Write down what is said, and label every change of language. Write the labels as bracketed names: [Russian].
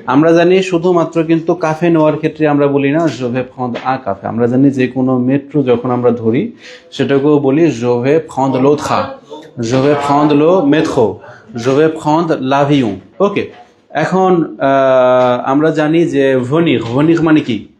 [Bangla] আমরা জানি শুধুমাত্র কিন্তু কাফে নেওয়ার ক্ষেত্রে আমরা বলি না [French] je vais prendre un café। [Bangla] আমরা জানি যে কোনো মেট্রো যখন আমরা ধরি সেটাকেও বলি [French] je vais prendre le train, je vais prendre le métro, je vais prendre l'avion। [Bangla] ওকে, এখন আমরা জানি যে venir, venir মানে কি?